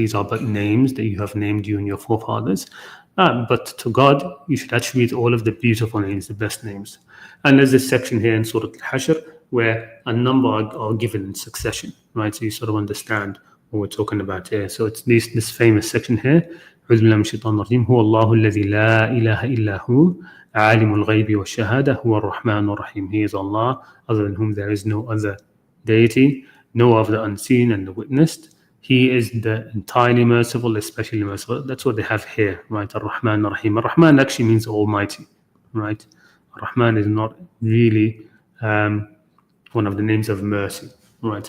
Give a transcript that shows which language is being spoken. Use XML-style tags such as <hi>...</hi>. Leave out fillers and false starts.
<en>These are but names that you have named, you and your forefathers. But to God, you should attribute all of the beautiful names, the best names. And there's this section here in Surah Al-Hashr where a number are given in succession, right? So you sort of understand what we're talking about here. So it's this famous section here.</en> <ar>أعوذ بالله من الشيطان الرجيم هو الله الذي لا إله إلا هو عالم الغيب والشهادة هو الرحمن الرحيم.</ar> <en>He is Allah, other than whom there is no other deity, know of the unseen and the witnessed. He is the entirely merciful, especially merciful. That's what they have here, right? Ar-Rahman Ar-Rahim. Ar-Rahman actually means Almighty, right? Ar-Rahman is not really one of the names of mercy, right?</en>